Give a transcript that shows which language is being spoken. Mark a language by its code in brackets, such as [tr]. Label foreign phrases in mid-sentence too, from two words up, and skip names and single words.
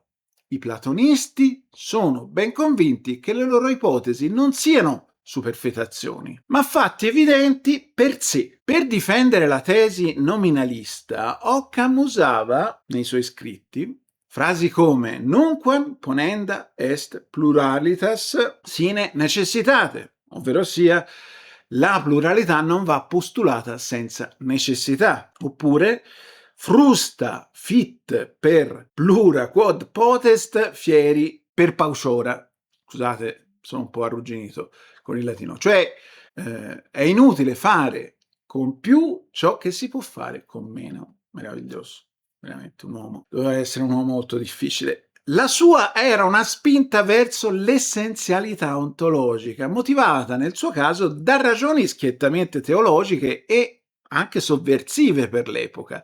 [it] I platonisti sono ben convinti che le loro ipotesi non siano superfetazioni, ma fatti evidenti per sé. Per difendere la tesi nominalista, Occam usava, nei suoi scritti, frasi come [la] nunquam ponenda est pluralitas sine necessitate, [it] ovvero sia la pluralità non va postulata senza necessità, oppure [la] frusta fit per plura quod potest fieri per pauciora. [it] Scusate, sono un po' arrugginito con il latino. Cioè è inutile fare con più ciò che si può fare con meno. Meraviglioso, veramente un uomo. Doveva essere un uomo molto difficile. La sua era una spinta verso l'essenzialità ontologica, motivata nel suo caso da ragioni schiettamente teologiche e anche sovversive per l'epoca.